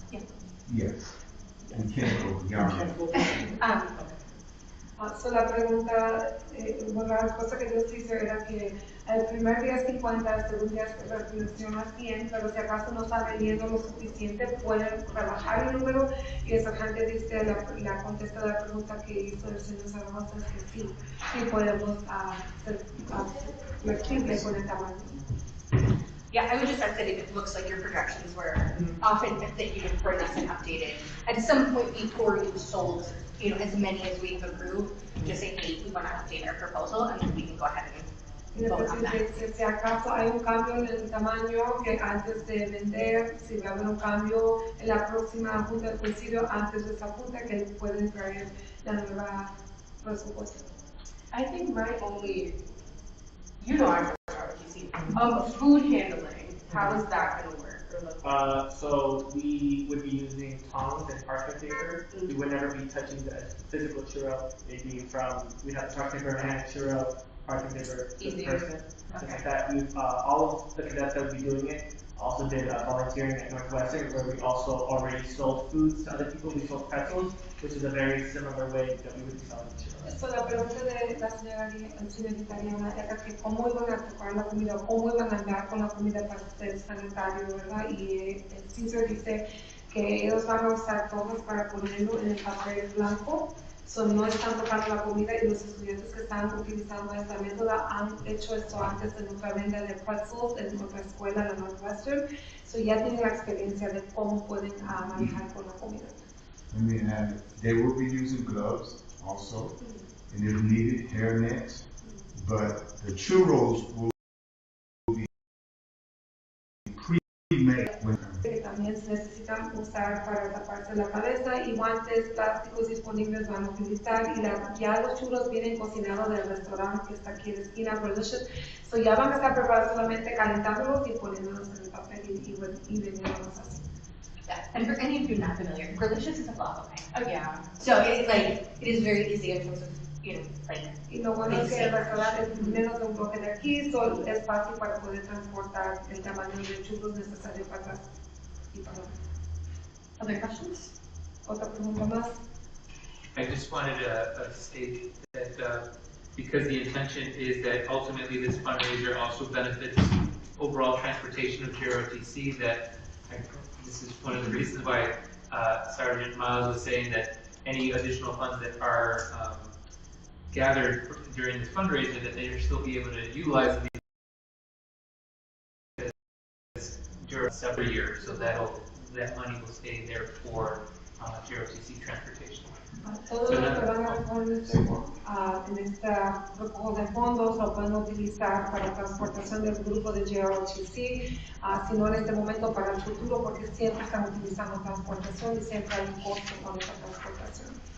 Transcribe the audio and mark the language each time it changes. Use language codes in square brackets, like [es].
[en] Yeah. Yes. We can't go beyond that. [es] So la pregunta, bueno, la respuesta que Dios hizo era que el primer día es 50, el segundo día reflexiona 100, pero si acaso no está vendiendo lo suficiente, pueden rebajar el número, y esa gente dice, la contesta de la pregunta que hizo el señor Zaragoza es que sí, sí podemos ser flexibles con el tamaño. [en] Yeah, I would just add that if it looks like your projections were often that you could bring us an updated at some point before you sold, as many as we've approved, just say, hey, we want to update our proposal, and then we can go ahead and vote on that. [es] Si acaso hay un cambio en el tamaño, que antes de vender, si va a haber un cambio en la próxima junta del concilio, antes de esa junta, que pueden traer la nueva presupuesto. [en] I think my only, our RTC, food handling, how is that going to work? So we would be using tongs and parchment paper. We would never be touching the physical churro. It'd be we'd have parchment paper and churro, parchment paper to the person. Things like that. All of the cadets that would be doing it also did volunteering at Northwestern, where we also already sold foods to other people. We sold pretzels, which is a very similar way that we would be selling churros. [es] So la pregunta de la señorita Diana era que cómo iban a preparar la comida, cómo iban a andar con la comida para el sanitario, ¿verdad? Y el CISO dice que ellos van a usar todos para ponerlo en el papel blanco. So, no están tocando la comida, y los estudiantes que están utilizando esta métoda han hecho esto antes en otra venta de pretzels en otra escuela, la Northwestern. So, ya tienen la experiencia de cómo pueden manejar con la comida. [en] And then they will be using gloves also, and if needed, hairnets. But the churros will be pre-made with them. [es] Que también se necesitan usar para taparse la cabeza, y guantes plásticos disponibles van a utilizar, y ya los churros vienen cocinados del restaurante que está aquí en la esquina, Delicious. So ya van a estar preparados, solamente calentándolos y poniéndolos en el papel y vendiéndolos así. [en] Yeah, and for any of you not familiar, Relicious is a blog, okay? Oh, yeah. So it is very easy in terms of, like. [es] Y lo bueno es que el restaurante es menos de un bloque de aquí, so es fácil para poder transportar el tamaño de churros necesario para atrás. Y para [en] Other questions? [es] otra pregunta más. [en] I just wanted to state that because the intention is that ultimately this fundraiser also benefits overall transportation of JROTC, that this is one of the reasons why Sergeant Miles was saying that any additional funds that are gathered during this fundraiser, that they will still be able to utilize these during several years, so that money will stay there for JROTC transportation. [es] Todos los que van a recoger en este recojo de fondos lo pueden utilizar para transportación del grupo de JROTC, sino en este momento para el futuro, porque siempre están utilizando transportación y siempre hay un costo con esa transportación.